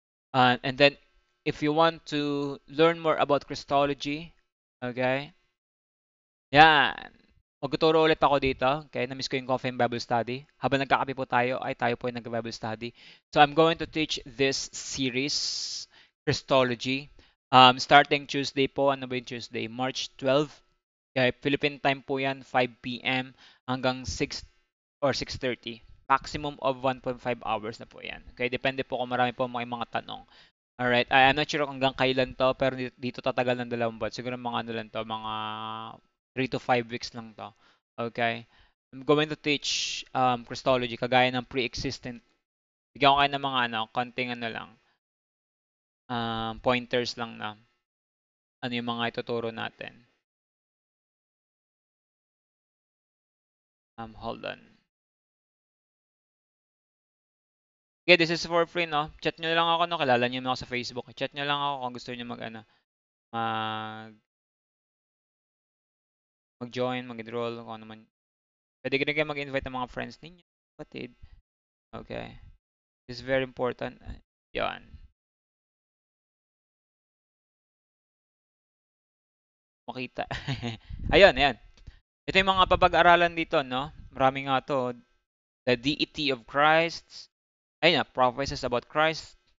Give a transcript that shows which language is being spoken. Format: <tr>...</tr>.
<en>And then, if you want to learn more about Christology, okay, yan.</en> <tl>Magtuturo ulit ako dito. Okay, na-miss ko yung Coffee and Bible Study. Habang nagkakape po tayo, ay tayo po ay nag-Bible Study.</tl> <en>So I'm going to teach this series, Christology.</en> <tl>Starting Tuesday po, ano ba yung Tuesday? March 12. Okay, Philippine time po yan, 5 p.m. hanggang 6 or 6:30. Maximum of 1.5 hours na po yan. Okay, depende po kung marami po mga tanong. Alright,</tl> <en>I'm not sure</en> <tl>kung hanggang kailan to, pero dito tatagal ng 2 buwan. Siguro mga ano lang to, mga 3 to 5 weeks lang to. Okay?</tl> <en>I'm going to teach Christology</en> <tl>kagaya ng</tl> <en>pre-existent.</en> <tl>Bigyan ko kayo ng mga ano, konting ano lang, pointers lang na ano yung mga ituturo natin.</tl> <en>Hold on.</en> <tl>Okay,</tl> <en>this is for free,</en> <tl>no? Chat nyo lang ako, no? Kilala nyo naman ako sa Facebook. Chat nyo lang ako kung gusto nyo mag, ano, mag-join, mag-enroll, kung ano man. Pwede kayo mag-invite ng mga friends ninyo, kapatid.</tl> <en>Okay. This is very important. Yan.</en> <tl>Makita. Ayun, ayan. Ito yung mga papag-aralan dito, no? Marami nga to.</tl> <en>The deity of Christ.</en> <tl>Ayun na, prophecies about Christ.</tl>